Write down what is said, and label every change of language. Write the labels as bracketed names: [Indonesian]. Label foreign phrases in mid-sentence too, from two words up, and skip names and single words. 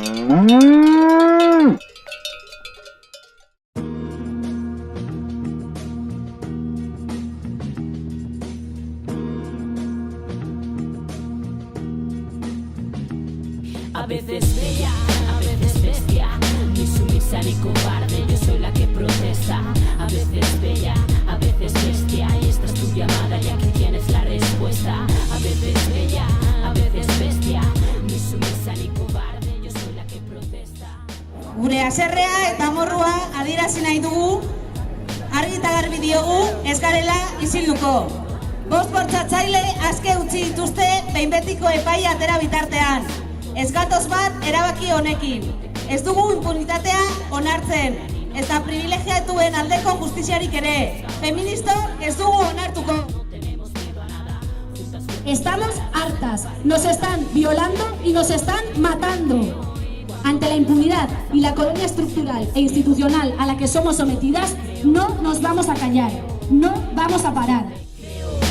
[Spanish] A veces bella, a veces bestia, ni sumisa ni cobarde, yo soy la que protesta. A veces bella, a veces bestia, y esta es tu llamada y aquí tienes la respuesta. A veces bella, a veces bestia, ni sumisa ni cobarde, yo soy la que protesta. [Basque] Gure haserrea eta morrua adierazi nahi dugu, argi eta garbi diogu ez garela isilduko. Bost bortxatzaile aske utzi dituzte behin betiko epaia atera bitartean. Ez gatoz bat erabaki honekin. Ez dugu impunitatea onartzen. Ez da privilegiatuen aldeko justiziarik ere. Feministok ez dugu onartuko. [Spanish] Estamos hartas. Nos están violando y nos están matando. Ante la impunidad y la colonia estructural e institucional a la que somos sometidas, no nos vamos a callar. No vamos a parar.